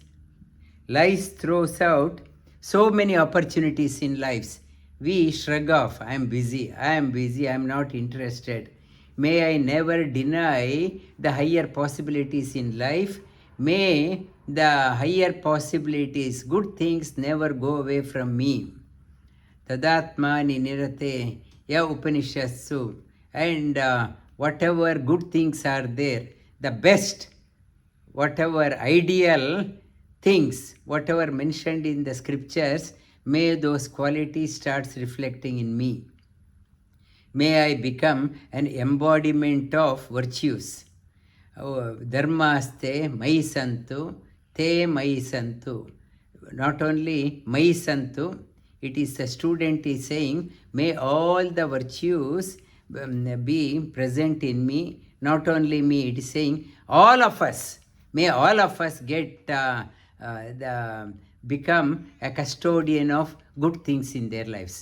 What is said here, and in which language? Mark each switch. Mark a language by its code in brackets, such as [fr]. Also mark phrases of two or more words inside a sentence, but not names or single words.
[en] Life throws out so many opportunities in lives. We shrug off, I am busy, I am not interested. May I never deny the higher possibilities in life. May the higher possibilities, good things never go away from me. [sa] तदात्मनि निरते य उपनिषत्सु. [en] And whatever good things are there, the best, whatever ideal things, whatever mentioned in the scriptures, may those qualities start reflecting in me. May I become an embodiment of virtues. [sa] धर्मास्ते मयि सन्तु, ते मयि सन्तु. [en] Not only [sa] मयि सन्तु, [en] it is the student is saying, may all the virtues be present in me. Not only me, it is saying, all of us. May all of us get become a custodian of good things in their lives.